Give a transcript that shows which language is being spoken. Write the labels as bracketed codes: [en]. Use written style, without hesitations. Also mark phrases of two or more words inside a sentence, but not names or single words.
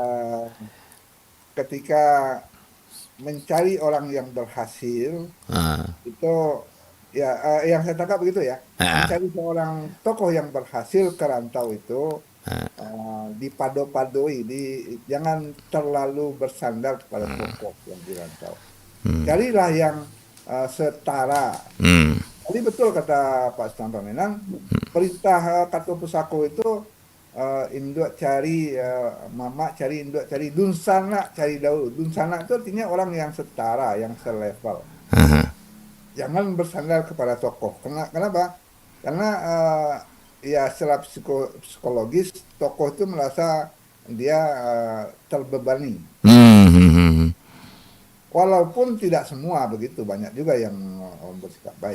[id] Ketika mencari orang yang berhasil, itu ya yang saya tangkap begitu ya. Mencari seorang tokoh yang berhasil ke rantau itu dipado-padoi, jangan terlalu bersandar kepada tokoh yang di rantau. Carilah yang setara. Jadi betul kata Pak Sultan Pamenan, perintah Kato Pusako itu [min] induk cari mamak cari induk cari dunsana cari dahulu. [id] Dunsana itu artinya orang yang setara, yang selevel. Jangan bersandar kepada tokoh. Kenapa? Karena ya secara psikologis tokoh itu merasa dia terbebani. Walaupun tidak semua begitu, banyak juga yang bersikap baik.